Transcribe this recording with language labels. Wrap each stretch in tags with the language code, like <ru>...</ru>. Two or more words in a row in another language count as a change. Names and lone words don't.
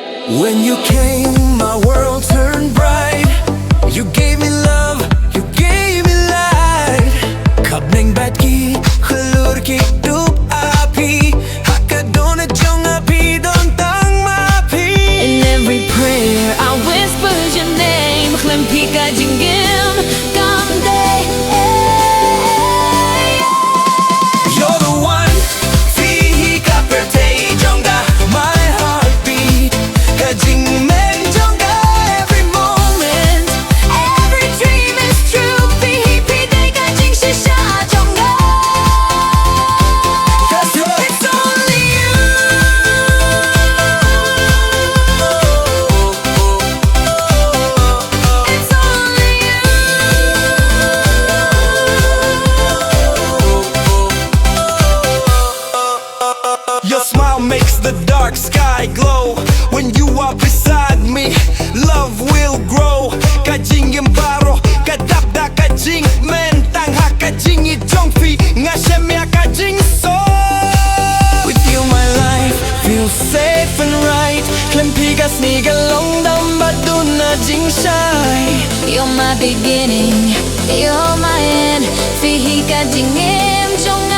<en>When you came, my world turned bright. You gave me love, you gave me light.</en> <kha>Hapdeng bat ki, khlur ki kdup api. Hakadon jong api don tang mapi.</kha> <en>In every prayer I whispered your name.</en> <kha>Khlem pika jingim, kamde.</kha> <en>You're the one,</en> <kha>fihi kaperte jonga.</kha> <en>My heartbeat,</en> <kha>jingmen jonga.</kha> <en>Every moment, Every dream is true.</en> <kha>Pihi pideka jing shisha jonga.</kha> <en>'cause it's only you. It's only you. Your smile makes the dark sky glow. When you are beside me, love will grow.</en> <kha>Ka jingim baro, ka dap da ka jingmen. Tang ha ka jingieit nga shemya ka jingsoh.</kha> <en>With you my life feels safe and right.</en> <kha>Khlem pika sniga long dam baduna jingshai.</kha> <en>You're my beginning, you're my end.</en> <kha>Pihi ka jingim jonga.</kha>